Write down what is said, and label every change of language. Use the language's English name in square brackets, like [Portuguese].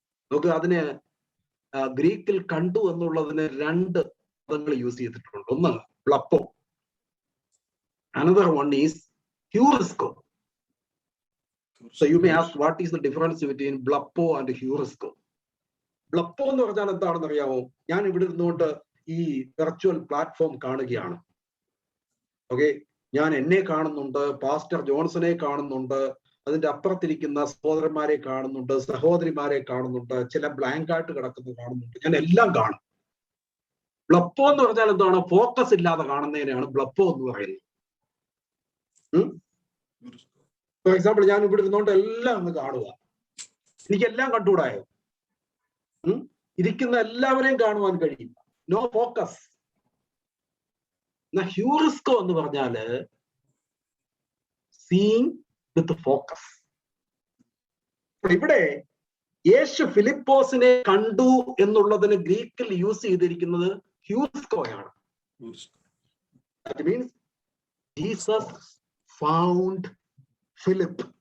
[Malayalam] നമുക്ക് അതിന് ഗ്രീക്കിൽ കണ്ടു എന്നുള്ളതിന് 2 പദങ്ങൾ യൂസ് ചെയ്തിട്ടുണ്ട്. [English] ഒന്ന് ബ്ലപ്പോ, another one is heurisko. So you may ask, what is the difference between blepo and heurisko? [Malayalam] ബ്ലപ്പോ എന്ന് പറഞ്ഞാൽ എന്താണെന്ന് അറിയാമോ? ഞാൻ ഇവിടെ ഇരുന്നുകൊണ്ട് ഈ വെർച്വൽ പ്ലാറ്റ്ഫോം കാണുകയാണ്. ഓക്കെ, ഞാൻ എന്നെ കാണുന്നുണ്ട്, പാസ്റ്റർ ജോൺസനെ കാണുന്നുണ്ട്, അതിന്റെ അപ്പുറത്തിരിക്കുന്ന സഹോദരന്മാരെ കാണുന്നുണ്ട്, സഹോദരിമാരെ കാണുന്നുണ്ട്, ചില ബ്ലാങ്ക് ആയിട്ട് കിടക്കുന്നത് കാണുന്നുണ്ട്. ഞാൻ എല്ലാം കാണും. ബ്ലപ്പോ എന്ന് പറഞ്ഞാൽ എന്താണ്? ഫോക്കസ് ഇല്ലാതെ കാണുന്നതിനെയാണ് ബ്ലപ്പോ എന്ന് പറയുന്നത്. [English] for example, [Malayalam] ഞാൻ ഇവിടെ ഇരുന്നുകൊണ്ട് എല്ലാം ഒന്ന് കാണുക, എനിക്കെല്ലാം കണ്ടുകൂടായോ? ഇരിക്കുന്ന എല്ലാവരെയും കാണുവാൻ കഴിയും. [English] No focus. [Malayalam] ഹ്യൂറിസ്കോ എന്ന് പറഞ്ഞാല് [English] Seeing with focus. [Malayalam] ഇവിടെ യേശു ഫിലിപ്പോസിനെ കണ്ടു എന്നുള്ളതിന് ഗ്രീക്കിൽ യൂസ് ചെയ്തിരിക്കുന്നത് ഹ്യൂറിസ്കോയാണ്. [English] That means Jesus found Philip.